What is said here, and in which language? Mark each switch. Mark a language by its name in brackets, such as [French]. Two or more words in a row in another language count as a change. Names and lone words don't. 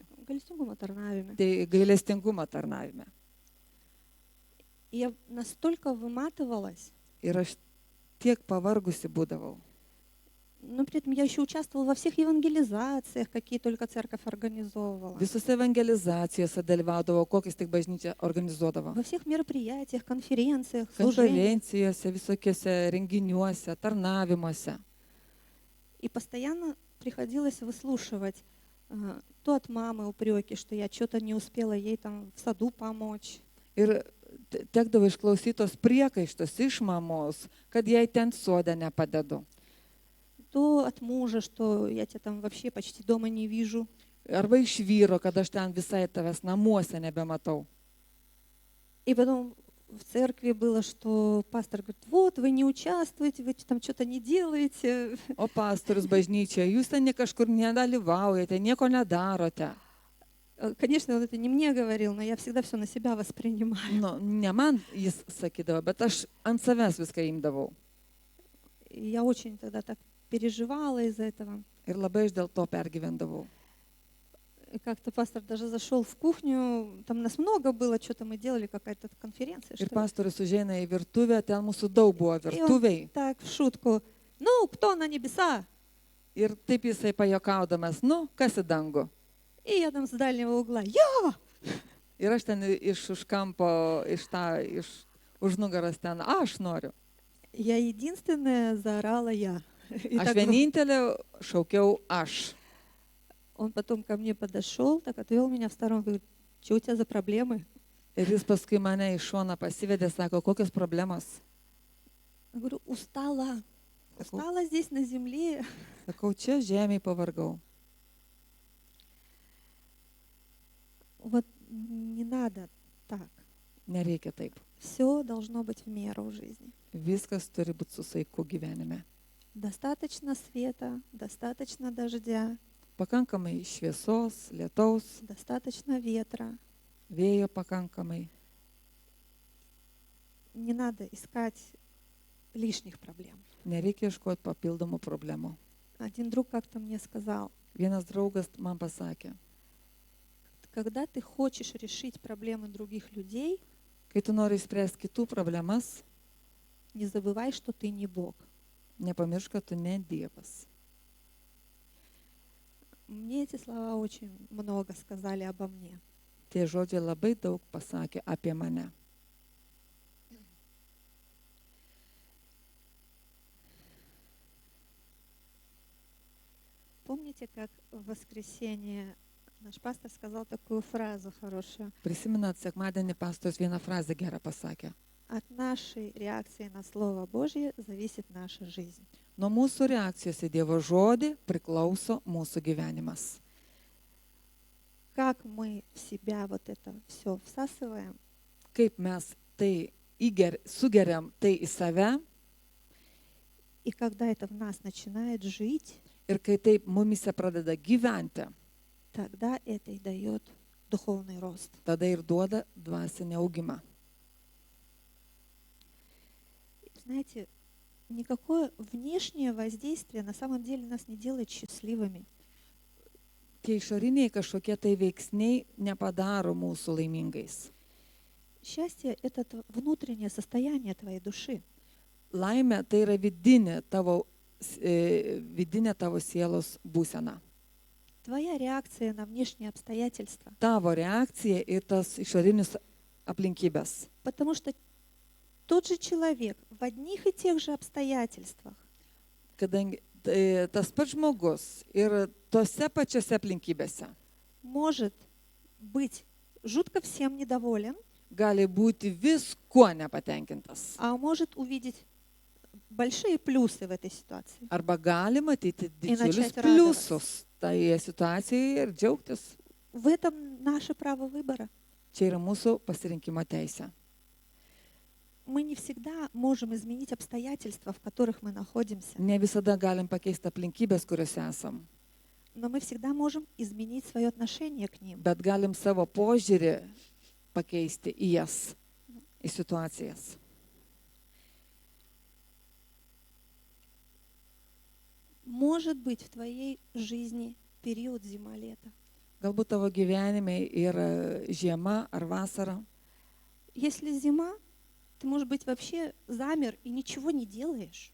[Lithuanian] Gailestingumo tarnavime. Tai gailestingumo tarnavime. [Russian] И я настолько выматывалась, [Lithuanian] Ir aš tiek pavargusi būdavau. [Russian] но при этом я еще участвовала во всех евангелизациях, какие только церковь организовывала. [Lithuanian] Visose evangelizacijose dalyvaudavau, kokias tik bažnyčia organizuodavo. [Russian] Во всех мероприятиях, конференциях, служениях. [Lithuanian] Konferencijose, visokiose renginiuose, tarnavimuose. [Russian] И постоянно приходилось выслушивать то от мамы упреки, что я что-то не успела ей там в саду помочь. [Lithuanian] Ir tekdavo išklausyti tos priekaištus iš mamos, kad jai ten sode nepadedu. [Russian] То от мужа, что я тебя там вообще почти дома не вижу. [Lithuanian] Arba iš vyro, kad aš ten visai tavęs namuose nebematau. [Russian] И потом в церкви было, что пастор говорит, вот вы не участвуете, вы там что-то не делаете. [Lithuanian] O pastorius bažnyčia, jūs ten kažkur nedalyvaujate, nieko nedarote. [Russian] Конечно, он это не мне говорил, но я всегда все на себя воспринимаю. [Lithuanian] Nu, ne man jis sakydavo, bet aš ant savęs viską imdavau. [Russian] И я очень тогда так переживала из-за этого. [Lithuanian] Ir labai aš dėl to pergyvendavau. [Russian] И как-то пастор даже зашел в кухню, там нас много было, что-то мы делали, какая-то конференция. [Lithuanian] Ir [Russian] Что ли. [Lithuanian] pastorius užeina į virtuvę, ten mūsų daug buvo virtuviai. [Russian] Так, в шутку, ну, кто на небеса? [Lithuanian] Ir taip jisai pajokaudamas, nu, kas į dangų. [Russian] И я там с дальнего угла, я! [Lithuanian] Ir aš ten iš už kampo, iš už nugaras ten, aš noriu. [Russian] Я единственная заорала я. И [Lithuanian] Aš [Russian] так [Lithuanian] vienintelė šaukiau aš. [Russian] он потом ко мне подошел, так отвел меня в сторону, говорит, что у тебя за проблемы? [Lithuanian] Ir jis paskui mane iš šono pasivedė, sako, kokios problemos. [Russian] Я говорю, устала. Устала здесь на земле. [Lithuanian] Sakau, čia žemėje pavargau. [Russian] Вот не надо так. [Lithuanian] Nereikia taip. [Russian] Все должно быть в меру в жизни. [Lithuanian] Viskas turi būti su saiku gyvenime. [Russian] Достаточно света, достаточно дождя, [Lithuanian] Pakankamai šviesos, lietaus, [Russian] достаточно ветра. [Lithuanian] vėjo pakankamai. [Russian] Не надо искать лишних проблем. [Lithuanian] Nereikia ieškoti papildomų problemų. [Russian] Один друг как-то мне сказал, [Lithuanian] Vienas draugas man pasakė, [Russian] когда ты хочешь решить проблемы других людей, [Lithuanian] kai tu nori spręsti kitų problemas, [Russian] не забывай, что ты не Бог. [Lithuanian] nepamiršk, kad tu ne Dievas. [Russian] Мне эти слова очень много сказали обо мне. [Lithuanian] Tie žodžiai labai daug pasakė apie mane. [Russian] Помните, как в воскресенье наш пастор сказал такую фразу хорошую? [Lithuanian] Prisimenat, sekmadienį pastorius vieną frazę gerą pasakė. [Russian] От нашей реакции на Слово Божье зависит наша жизнь. [Lithuanian] Nuo mūsų reakcijos į Dievo žodį priklauso mūsų gyvenimas. [Russian] Как мы в себя вот это все всасываем, [Lithuanian] Kaip mes tai sugeriam tai į save [Russian] и когда это в нас начинает жить, [Lithuanian] ir kai taip mumise pradeda gyventi, [Russian] тогда это и дает духовный рост. [Lithuanian] tada ir duoda dvasinį augimą. [Russian] Знаете, никакое внешнее воздействие на самом деле нас не делает счастливыми. [Lithuanian] tie išoriniai kažkokie tai veiksniai nepadaro mūsų laimingais. [Russian] Счастье– это внутреннее состояние твоей души. [Lithuanian] Laimė tai yra vidinė tavo sielos būsena. [Russian] Твоя реакция на внешние обстоятельства. [Lithuanian] Tavo reakcija į tas išorinius aplinkybės. [Russian] Потому что тот же человек в одних и тех же обстоятельствах [Lithuanian] Kadangi tas pats žmogus ir tose pačiose aplinkybėse [Russian] может быть жутко всем недоволен, [Lithuanian] gali būti viskuo nepatenkintas. [Russian] а может увидеть большие плюсы в этой ситуации. [Lithuanian] Arba gali matyti didžiulius [Russian] начать [Lithuanian] pliusus toje situacijoje ir džiaugtis. [Russian] В этом наше право выбора. [Lithuanian] Čia yra mūsų pasirinkimo teisė. [Russian] Мы не всегда можем изменить обстоятельства, в которых мы находимся, [Lithuanian] Ne visada galim pakeisti aplinkybės, kuriuose esam, [Russian] но мы всегда можем изменить свое отношение к ним. [Lithuanian] bet galim savo požiūrį pakeisti į jas, į situacijas. [Russian] Может быть в твоей жизни период зима-лето. [Lithuanian] Galbūt tavo gyvenime yra žiema ar vasara. [Russian] Если зима, ты, может быть, вообще замер и ничего не делаешь.